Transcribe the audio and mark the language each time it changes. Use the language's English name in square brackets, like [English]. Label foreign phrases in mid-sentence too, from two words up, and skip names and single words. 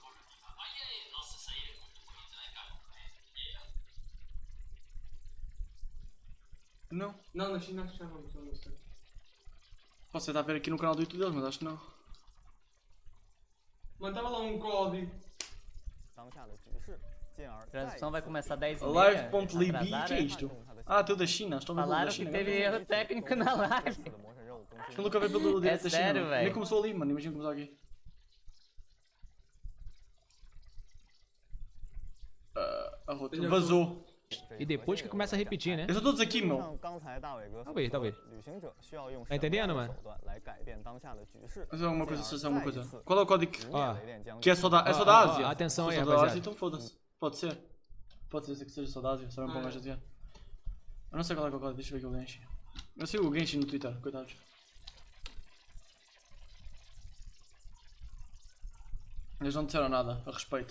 [Portuguese] Não. Não, na China acho que já não começou, não sei. Posso tentar ver aqui no canal do YouTube deles, mas acho que não. Mano, estava lá um código. [Chinese] 当下的局势，进而 [Portuguese] transição vai começar 10h30. Live.lib, atrasar, que é isto? Ah, teu da China, estou a ver pelo da Falaram que China. teve erro técnico na live. Acho que nunca veio pelo direito da China. sério, velho? Nem começou ali, mano. Imagina começar aqui. A rota. Vazou. E depois que começa a repetir, né? Eu estou todos aqui, meu. [Chinese] 像刚才大伟哥 [Portuguese] Talvez, [Chinese] 说 [Portuguese] talvez. [Chinese] 的，旅行者需要用 [Portuguese] Tá entendendo, [Chinese] 什么 [Portuguese] mano? [Chinese] 手段来改变当下的局势， [Portuguese] Mas é alguma coisa, [Chinese] 进而 [Portuguese] se é alguma [Chinese] 再一 [Portuguese] coisa. [Chinese] 次 [Portuguese] Qual é o código? [Chinese] 直 [Portuguese] Ó, [Chinese] 面雷电将 [Portuguese] Que é [Chinese] 军。 [Portuguese] só da, é só Ó, da ó, Ásia. atenção Se aí, é só da Ásia, rapaziada. então foda-se. Pode ser. Pode ser que seja só da Ásia, só não pongas a dizer. Eu não sei qual é o código, deixa eu ver aqui o Genshin. Eu sei o Genshin no Twitter, coitados. Eles não disseram nada a respeito.